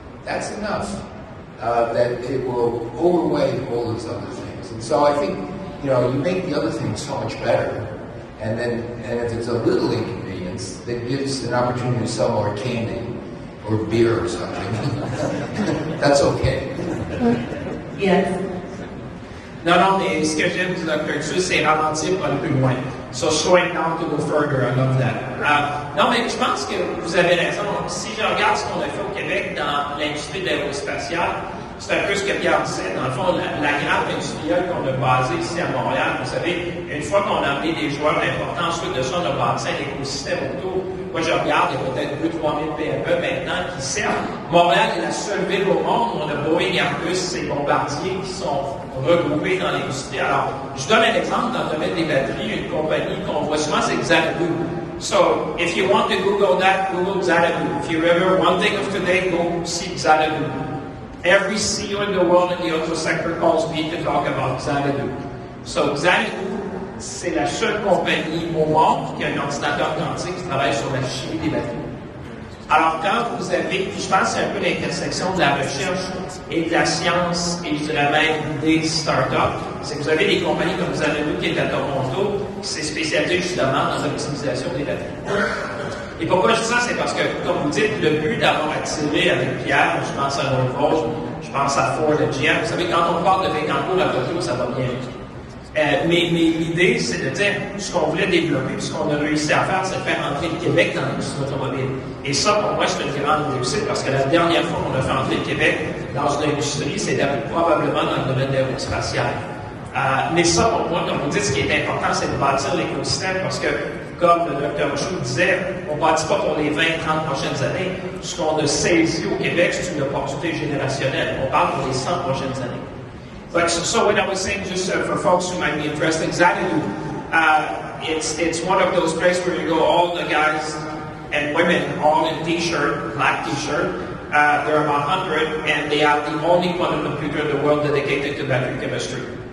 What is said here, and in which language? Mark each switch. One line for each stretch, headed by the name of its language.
English: That's enough that it will overweigh all those other things. And so I think, you make the other things so much better. And if it's a little inconvenience, that gives an opportunity to sell more candy or beer or something. That's okay. Yes.
French: Non, mais ce que j'aime du Dr. Chu, c'est ralentir pour aller plus loin.
English: So slowing down to go further, I love that.
French: Non, mais je pense que vous avez raison. Si je regarde ce qu'on a fait au Québec dans l'industrie de l'aérospatiale, c'est un peu ce que Pierre disait. Dans le fond, la grappe industrielle qu'on a basée ici à Montréal, vous savez, une fois qu'on a amené des joueurs importants, ensuite de ça, on a bâti un écosystème autour. Moi, je regarde, il y a peut-être 2-3 000 PME maintenant qui servent. Montréal est la seule ville au monde où on a Boeing, Airbus et Bombardier qui sont regroupés dans l'industrie. Alors, je donne un exemple dans le domaine des batteries, une compagnie qu'on voit souvent, c'est Xanadu.
English: So, if you want to Google that, Google Xanadu. If you remember one thing of today, go see Xanadu. Every CEO in the world in the auto sector calls me to talk about Xanadu.
French: So, Xanadu, c'est la seule compagnie au monde qui a un ordinateur quantique qui travaille sur la chimie des batteries. Alors, quand vous avez, je pense que c'est un peu l'intersection de la recherche et de la science, et je dirais même des startups, c'est que vous avez des compagnies comme Xanadu qui est à Toronto, qui s'est spécialisée justement dans l'optimisation des batteries. Et pourquoi je dis ça? C'est parce que, comme vous dites, le but d'avoir attiré avec Pierre, je pense à Norfolk, je pense à Ford, à GM, vous savez, quand on parle de Bécancourt à Tokyo, ça va bien. Mais l'idée, c'est de dire, ce qu'on voulait développer, ce qu'on a réussi à faire, c'est de faire entrer le Québec dans l'industrie automobile. Et ça, pour moi, c'est une grande réussite, parce que la dernière fois qu'on a fait entrer le Québec dans une industrie, c'était probablement dans le domaine de l'aérospatial. Mais ça, pour moi, comme vous dites, ce qui est important, c'est de bâtir l'écosystème, parce que, comme le Dr. Chou disait, on ne bâtit pas pour les 20-30 prochaines années. Ce qu'on a saisi au Québec, c'est une opportunité générationnelle. On parle pour les 100 prochaines années.
English: But so what I was saying, just for folks who might be interested, Xanadu, it's one of those places where you go, all the guys and women all in t-shirt, black t-shirt. There are about 100, and they have the only quantum computer in the world dedicated to battery chemistry.